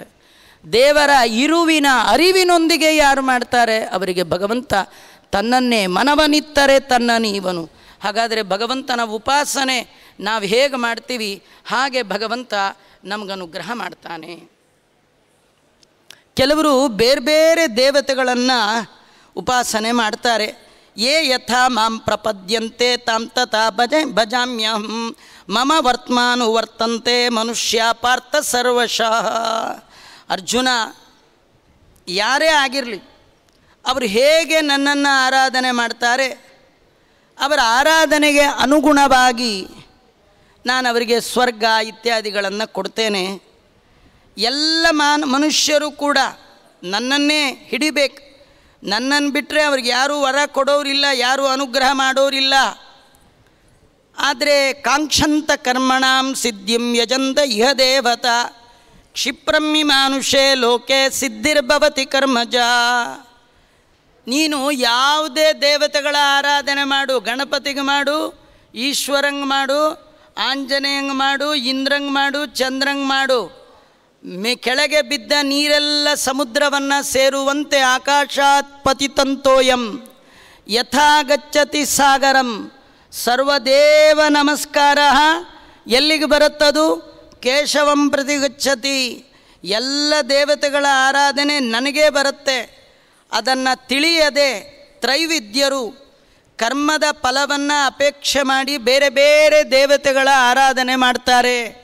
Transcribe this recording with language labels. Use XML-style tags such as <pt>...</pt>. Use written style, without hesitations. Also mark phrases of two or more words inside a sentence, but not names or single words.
<kn>ದೇವರ ಇರುವಿನ ಅರಿವಿನೊಂದಿಗೆ ಯಾರು ಮಾಡ್ತಾರೆ ಅವರಿಗೆ ಭಗವಂತ ತನ್ನನ್ನೇ ಮನವನಿತ್ತರೆ ತನ್ನನಿ ಇವನು. ಹಾಗಾದರೆ ಭಗವಂತನ ಉಪಾಸನೆ ನಾವು ಹೇಗೆ ಮಾಡ್ತೀವಿ ಹಾಗೆ ಭಗವಂತ ನಮಗನುಗ್ರಹ ಮಾಡ್ತಾನೆ. ಕೆಲವರು ಬೇರೆ ಬೇರೆ ದೇವತೆಗಳನ್ನು ಉಪಾಸನೆ ಮಾಡ್ತಾರೆ.</kn> <sa>ಯೇ ಯಥಾ ಮಾಂ ಪ್ರಪದ್ಯಂತೆ ತಾಂ ತಥಾ ಭಜಾಮ್ಯಹಂ ಮಮ ವರ್ತಮಾನು ವರ್ತಂತೆ ಮನುಷ್ಯ ಪಾರ್ಥ ಸರ್ವಶಃ.</sa> <kn>ಅರ್ಜುನ, ಯಾರೇ ಆಗಿರಲಿ ಅವರು ಹೇಗೆ ನನ್ನನ್ನು ಆರಾಧನೆ ಮಾಡ್ತಾರೆ ಅವರ ಆರಾಧನೆಗೆ ಅನುಗುಣವಾಗಿ ನಾನು ಅವರಿಗೆ ಸ್ವರ್ಗ ಇತ್ಯಾದಿಗಳನ್ನು ಕೊಡ್ತೇನೆ. ಎಲ್ಲ ಮನುಷ್ಯರು ಕೂಡ ನನ್ನನ್ನೇ ಹಿಡಿಬೇಕು. ನನ್ನನ್ನು ಬಿಟ್ಟರೆ ಅವ್ರಿಗೆ ಯಾರೂ ವರ ಕೊಡೋರಿಲ್ಲ, ಯಾರೂ ಅನುಗ್ರಹ ಮಾಡೋರಿಲ್ಲ.</kn> <sa>ಆದರೆ ಕಾಂಕ್ಷಂತ ಕರ್ಮಣಾಂ ಸಿದ್ಧಿಂ ಯಜಂತ ಇಹ ದೇವತಾ ಕ್ಷಿಪ್ರಮ್ಮಿ ಮಾನುಷೇ ಲೋಕೆ ಸಿದ್ಧಿರ್ಭವತಿ ಕರ್ಮಜ.</sa> <kn>ನೀನು ಯಾವುದೇ ದೇವತೆಗಳ ಆರಾಧನೆ ಮಾಡು, ಗಣಪತಿಗೆ ಮಾಡು, ಈಶ್ವರಂಗೆ ಮಾಡು, ಆಂಜನೇಯಂಗೆ ಮಾಡು, ಇಂದ್ರಂಗೆ ಮಾಡು, ಚಂದ್ರಂಗೆ ಮಾಡು. ಕೆಳಗೆ ಬಿದ್ದ ನೀರೆಲ್ಲ ಸಮುದ್ರವನ್ನು ಸೇರುವಂತೆ</kn> <sa>ಆಕಾಶಾತ್ ಪತಿತಂತೋಯಂ ಯಥಾ ಗಚ್ಚತಿ ಸಾಗರಂ ಸರ್ವದೇವ ನಮಸ್ಕಾರ.</sa> <kn>ಎಲ್ಲಿಗೆ ಬರುತ್ತದು?</kn> <sa>ಕೇಶವಂ ಪ್ರತಿ ಗಚ್ಚತಿ.</sa> <kn>ಎಲ್ಲ ದೇವತೆಗಳ ಆರಾಧನೆ ನನಗೇ ಬರುತ್ತೆ. ಅದನ್ನು ತಿಳಿಯದೆ ತ್ರೈವಿದ್ಯರು ಕರ್ಮದ ಫಲವನ್ನು ಅಪೇಕ್ಷೆ ಮಾಡಿ ಬೇರೆ ಬೇರೆ ದೇವತೆಗಳ ಆರಾಧನೆ ಮಾಡ್ತಾರೆ.</kn>